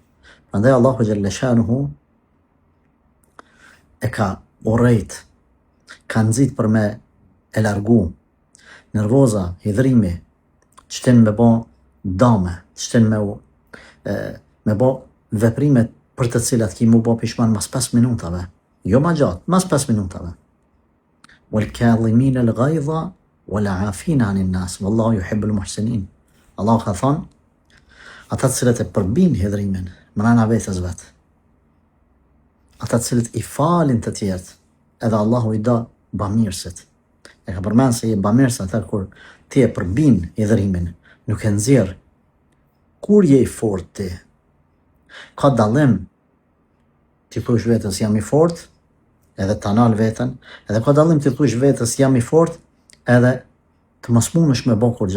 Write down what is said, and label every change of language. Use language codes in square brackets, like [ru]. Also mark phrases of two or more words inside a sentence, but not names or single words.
[sq] Prandaj Allahu [ar] جل شأنه [sq] e ka urrejt, ka nxit për me e largu. Nervoza, hidhrimi, çten me bë dame, çten me bë veprimet për të cilat ki mu bë pishman mas 5 minutave, jo ma gjatë, mas 5 minutave. [ar] والكاظمين الغيظ والعافين عن الناس، والله يحب المحسنين. [sq] Allah ka thonë, ata të cilët e përbin hidhrimin, mrena vetes vet. Ata të cilët i falin të tjerët, edhe Allahu i do bamirësit. E ka përmenë se i bamirës atë kur ti e përbin hidhrimin, nuk e nxjerr. Kur je i fortë ti, ka dallim ti thush vetës jam i fortë, edhe të anal veten, edhe ka dallim ti thush vetës jam i fortë, edhe të mos mundesh me bë kur gjë.